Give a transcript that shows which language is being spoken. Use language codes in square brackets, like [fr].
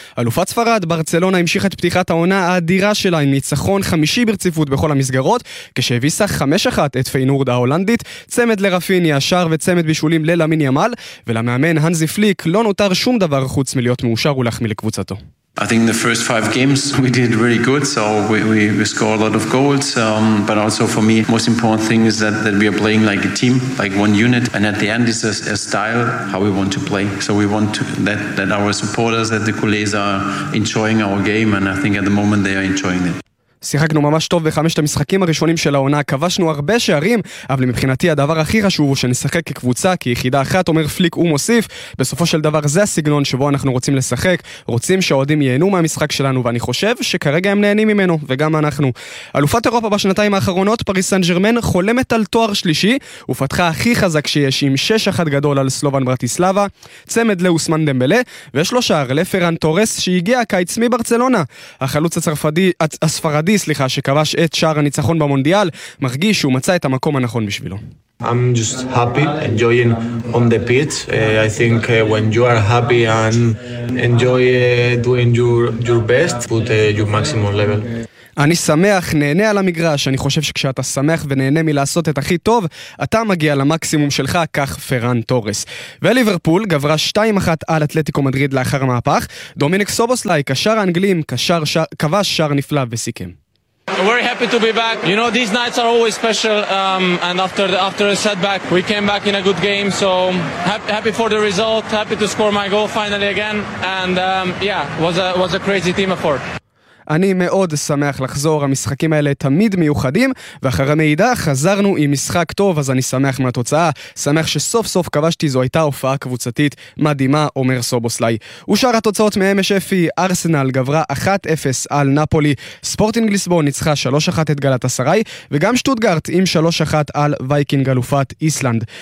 [he] אלופת ספרד, ברצלונה המשיכה את פתיחת העונה האדירה שלה עם ניצחון חמישי ברציפות בכל המסגרות, כשהביסה 5-1 את פיינורד ההולנדית, צמד לרפיניה, שער וצמד בישולים ללמין ימל, ולמאמן הנזי פליק לא נותר שום דבר חוץ מלהיות מאושר ולחמיא לקבוצתו. [en] I think the first 5 games we did really good, so we scored a lot of goals, but also for me most important thing is that we are playing like a team, like one unit, and at the end is a style how we want to play, so we want to, that our supporters, that the culés are enjoying our game, and I think at the moment they are enjoying it. [he] שיחקנו ממש טוב בחמשת המשחקים הראשונים של העונה, כבשנו הרבה שערים, אבל מבחינתי הדבר הכי חשוב הוא שנשחק כקבוצה, כי יחידה אחת אומר פליק ומוסיף, בסופו של דבר זה הסגנון שבו אנחנו רוצים לשחק, רוצים שהאוהדים ייהנו מהמשחק שלנו, ואני חושב שכרגע הם נהנים ממנו, וגם אנחנו. אלופת אירופה בשנתיים האחרונות, פריס סן ז'רמן, חולמת על תואר שלישי, ופתחה הכי חזק שיש עם 6-1 גדול על סלובן ברטיסלאבה, צמד לאוסמן דמבלה, ויש לו שער לפרן טורס שהגיע הקיץ מברצלונה. החלוץ הספרדי סליחה, שכבש את שער הניצחון במונדיאל, מרגיש שהוא מצא את המקום הנכון בשבילו. [en] I'm just happy enjoying on the pitch. I think when you are happy and enjoy doing your best, put your maximum level. [he] אני שמח, נהנה על המגרש. אני חושב שכשאתה שמח ונהנה מלעשות את הכי טוב, אתה מגיע למקסימום שלך, כך פרן טורס. וליברפול גברה 2-1 על אתלטיקו מדריד לאחר המהפך. דומיניק סובוסלי, קשר האנגלים, כבש שער נפלא וסיכם. [en] Very happy to be back. You know, these nights are always special, and after a setback, we came back in a good game, so happy for the result, happy to score my goal finally again, and yeah, was a crazy team effort. [he] אני מאוד שמח לחזור, המשחקים האלה תמיד מיוחדים, ואחרי מידע חזרנו עם משחק טוב, אז אני שמח מהתוצאה, שמח שסוף סוף כבשתי, זו הייתה הופעה קבוצתית מדהימה, אומר סובוסלי. ושאר התוצאות מהמש אפי, ארסנל גברה 1-0 על נפולי, ספורטינג ליסבון ניצחה 3-1 את גלת הסרי, וגם שטוטגרט עם 3-1 על וייקינג אלופת איסלנד.